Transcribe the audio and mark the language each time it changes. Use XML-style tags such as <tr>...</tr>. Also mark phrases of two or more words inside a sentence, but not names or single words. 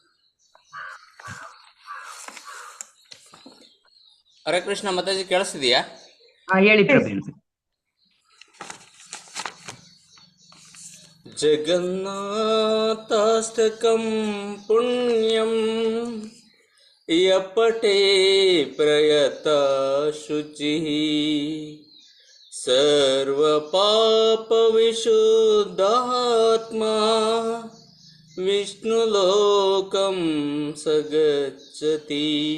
<kn>ಹರೇ ಕೃಷ್ಣ ಮಾತಾಜಿ, ಕೇಳಿಸ್ತಿದೀಯಾ? ಹೇಳಿ ಪ್ರಭು.</kn> <sa>जगन्नाथाष्टकं पुण्यं यपटे प्रयत शुचि सर्वपाप विशुद्धात्मा विष्णुलोकं सगच्छति.</sa>